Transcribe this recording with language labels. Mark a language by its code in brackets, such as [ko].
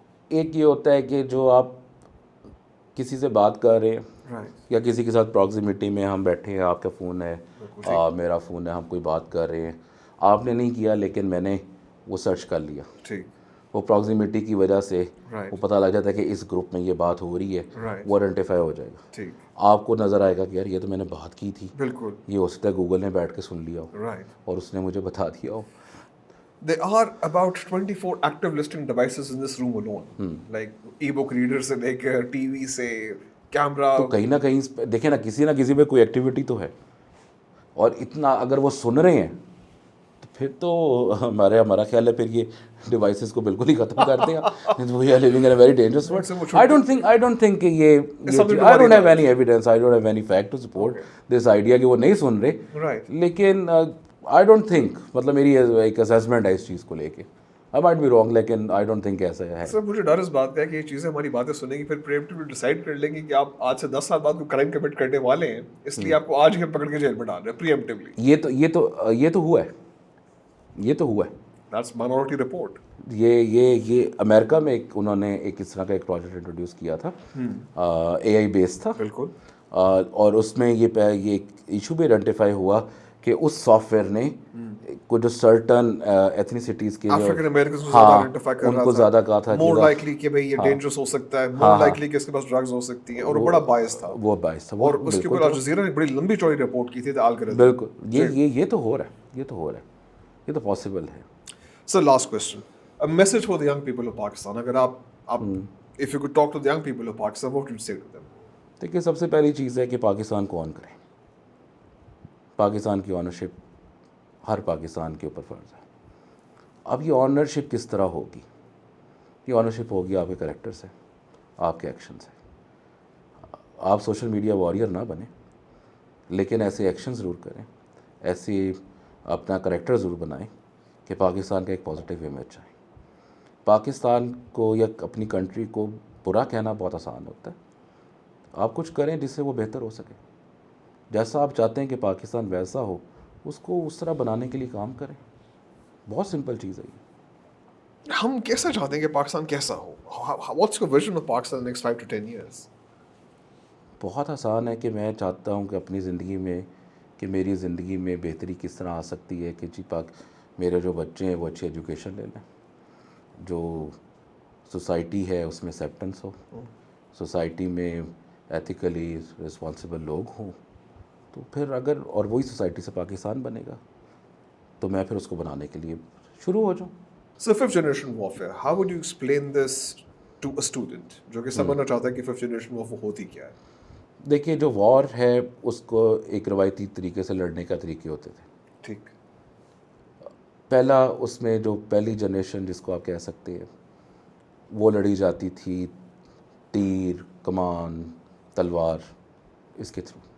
[ur] ایک یہ ہوتا ہے کہ جو آپ کسی سے بات کر رہے ہیں یا کسی کے ساتھ پراکسیمیٹی میں ہم بیٹھے ہیں, آپ کا فون ہے, میرا فون ہے, ہم کوئی بات کر رہے ہیں, آپ نے نہیں کیا لیکن میں نے وہ سرچ کر لیا. وہ پراکسیمیٹی کی وجہ سے وہ پتہ لگ جاتا ہے کہ اس گروپ میں یہ بات ہو رہی ہے, وہ آئیڈینٹیفائی ہو جائے گا. آپ کو نظر آئے گا کہ یار یہ تو میں نے بات کی تھی, یہ ہو سکتا ہے گوگل نے بیٹھ کے سن لیا ہو اور اس نے مجھے بتا دیا ہو. [en] There are about 24 active listening devices in this room alone. Like e-book reader [ur] سے لے کر ٹی وی سے کیمرہ. تو کہیں نہ کہیں دیکھیں نا کسی پہ کوئی ایکٹیویٹی تو ہے, اور اتنا اگر وہ سن رہے ہیں تو پھر تو ہمارا خیال ہے پھر یہ ڈیوائسز کو بالکل ہی ختم کر دیں. [en] We are living in a very dangerous world. I don't think [ur] کہ یہ [en] I don't have any evidence, I don't have any fact to support this idea [ur] کہ وہ نہیں سن رہے, لیکن [en] I don't think, [ur] مطلب میری ایک اسیسمنٹ ہے اس چیز کو لے کے. [en] I might be wrong, [ur] لیکن [en] I don't think [ur] ایسا ہے. سر مجھے ڈر اس بات کا ہے کہ یہ چیزیں ہماری باتیں سنیں گی, پھر پریمپٹیولی ڈیسائیڈ کر لیں گی کہ آپ آج سے 10 سال بعد کوئی کرائم کمٹ کرنے والے ہیں, اس لیے آپ کو آج ہی پکڑ کے جیل میں ڈال رہے ہیں پریمپٹیولی. یہ تو ہوا ہے. [en] That's minority report. [ur] یہ امریکہ میں انہوں نے ایک اس طرح کا ایک پروجیکٹ انٹروڈیوس کیا تھا, AI بیس تھا. بالکل. اور اس میں یہ ایشو بھی آئیڈینٹیفائی ہوا کہ اس سافٹ ویئر نے کو جو سرٹن ایتھنیسٹیز کے افریکن امریکنز کو زیادہ آئیڈینٹیفائی کر رہا تھا, ان کو زیادہ کہا تھا مور لائکلی کہ بھئی یہ ڈینجرس ہو سکتا ہے, مور لائکلی کہ اس کے پاس ڈرگز ہو سکتی ہیں, اور وہ بڑا بائس تھا. اور اس کے اوپر الجزیرہ نے بڑی لمبی چوڑی رپورٹ کی تھی الگورتھم. بالکل یہ تو ہو رہا ہے, یہ تو پاسبل ہے. Sir last question, [en] a message for the young people of Pakistan. [ur] اگر آپ [en] if you could talk to the young people of Pakistan, what would you say to them? [ur] دیکھیے سب سے پہلی چیز ہے کہ پاکستان کو آن کریں. پاکستان کی آنرشپ ہر پاکستان کے اوپر فرض ہے. اب یہ آنرشپ کس طرح ہوگی؟ یہ آنرشپ ہوگی آپ کے کریکٹر سے, آپ کے ایکشن سے. آپ سوشل میڈیا واریر نہ بنیں, لیکن ایسے ایکشن ضرور کریں, ایسے اپنا کریکٹر ضرور بنائیں کہ پاکستان کا ایک پازیٹیو امیج آئے. پاکستان کو یا اپنی کنٹری کو برا کہنا بہت آسان ہوتا ہے. آپ کچھ کریں جس سے وہ بہتر ہو سکے. جیسا آپ چاہتے ہیں کہ پاکستان ویسا ہو, اس کو اس طرح بنانے کے لیے کام کریں. بہت سمپل چیز ہے یہ. ہم کیسا چاہتے ہیں کہ پاکستان کیسا ہو؟ [en] What's your vision of Pakistan in the next 5 to 10 years? [ur] بہت آسان ہے کہ میں چاہتا ہوں کہ اپنی زندگی میں کہ میری زندگی میں بہتری کس طرح آ سکتی ہے کہ میرے جو بچے ہیں وہ اچھی ایجوکیشن لے لیں, جو سوسائٹی ہے اس میں ایکسیپٹنس ہو, سوسائٹی میں ایتھیکلی رسپانسبل لوگ ہوں, تو پھر اگر اور وہی سوسائٹی سے پاکستان بنے گا تو میں پھر اس کو بنانے کے لیے شروع ہو جاؤں. [en] So fifth generation warfare, how would you explain this to a student [ur] جو کہ سمجھنا چاہتا ہے کہ [en] fifth generation warfare [ur] ہوتی کیا ہے؟ دیکھیے جو وار ہے اس کو ایک روایتی طریقے سے لڑنے کا طریقے ہوتے تھے. ٹھیک. پہلا اس میں جو پہلی جنریشن جس کو آپ کہہ سکتے ہیں وہ لڑی جاتی تھی تیر, کمان, تلوار, اس کے تھرو.